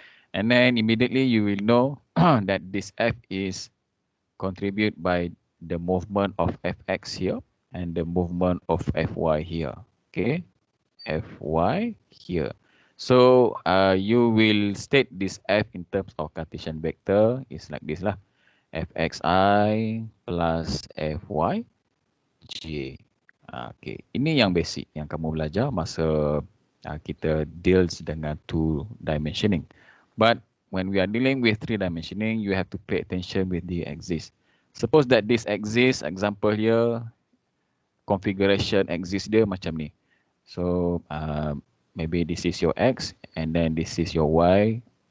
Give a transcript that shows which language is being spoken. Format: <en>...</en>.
<en>And then immediately you will know that this F is contributed by the movement of Fx here and the movement of Fy here. Okay, Fy here. So you will state this F in terms of Cartesian vector is like this lah. Fxi plus Fy j.</en> <ms>Okay, ini yang basic yang kamu belajar masa kita deals dengan 2 dimensioning.</ms> <en>But when we are dealing with 3 dimensioning, you have to pay attention with the axis. Suppose that this axis, example here, configuration axis</en> <ms>dia macam ni.</ms> <en>So maybe this is your X and then this is your Y.</en>